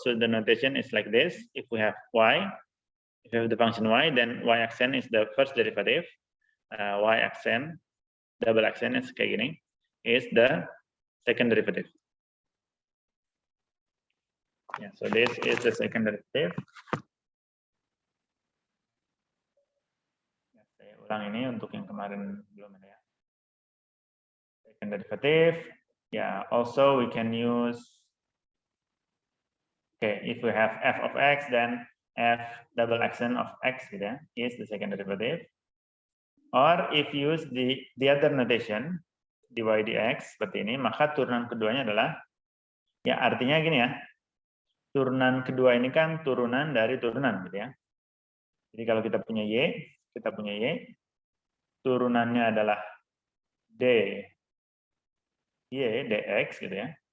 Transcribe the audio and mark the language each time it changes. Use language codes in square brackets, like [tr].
[en] So the notation is like this. If we have y, if we have the function y, then y accent is the first derivative. Y accent, double accent is [id] kayak gini, [en] is the second derivative. Yeah, so this is the second derivative. [id] Saya ulang ini untuk yang kemarin belum ada ya. [en] Second derivative. Yeah, also we can use, okay, if we have f of x, then f double accent of x [id] gitu ya, [en] is the second derivative. Or if you use the other notation, [id] dy dx seperti ini, maka turunan keduanya adalah, ya artinya gini ya, turunan kedua ini kan turunan dari turunan gitu ya. Jadi kalau kita punya y, turunannya adalah dy dx gitu ya.